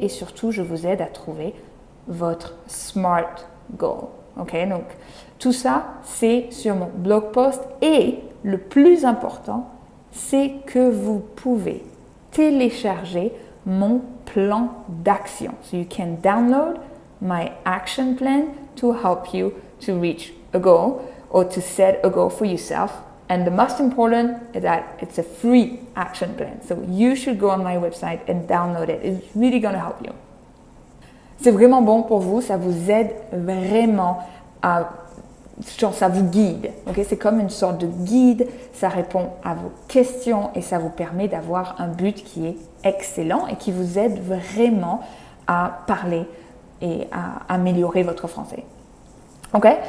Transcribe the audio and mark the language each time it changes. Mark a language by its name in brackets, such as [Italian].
[French] Et surtout, je vous aide à trouver votre SMART goal. Ok, donc tout ça, c'est sur mon blog post. Et le plus important, c'est que vous pouvez télécharger mon plan d'action. [English] So you can download my action plan to help you to reach a goal or to set a goal for yourself. And the most important is that it's a free action plan. So you should go on my website and download it. It's really going to help you. [French] C'est vraiment bon pour vous, ça vous aide vraiment à, ça vous guide. Okay? C'est comme une sorte de guide, ça répond à vos questions et ça vous permet d'avoir un but qui est excellent et qui vous aide vraiment à parler et à améliorer votre français. Ok?